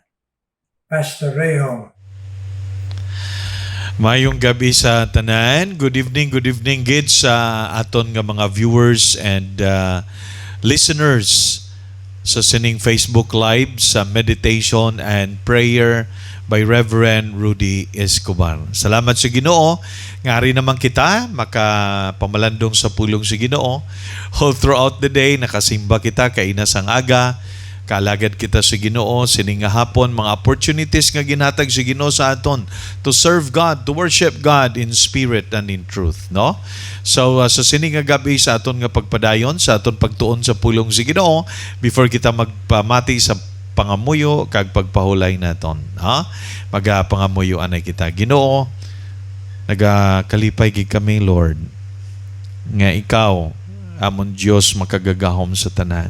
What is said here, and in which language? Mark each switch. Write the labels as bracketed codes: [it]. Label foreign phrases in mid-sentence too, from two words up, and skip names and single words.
[hil] Pastor Rehom. Mayong gabi sa tanan. [en] Good evening [hil] gid sa aton nga mga [en] viewers and listeners [hil] sa sining Facebook Live sa Meditation and Prayer by Reverend Rudy Escobar. Salamat sa Ginoo. Ngari naman kita makapamalandong sa pulong sa Ginoo. [en] All throughout the day [hil] nakasimba kita kainas ang aga. Kalagad kita sa Ginoo sining nga hapon mga opportunities nga ginhatag sa Ginoo sa aton [en] to serve God, to worship God in spirit and in truth, [hil] no? So sa sining nga gabi sa aton nga pagpadayon, sa aton pagtuon sa pulong sa Ginoo, before kita magpamati sa pangamuyo kag pagpahulay naton, ha? Magapangamuyo anay kita. Ginoo, nagakalipay gid kami, Lord, nga ikaw amon Dios makagagahom sa tanan.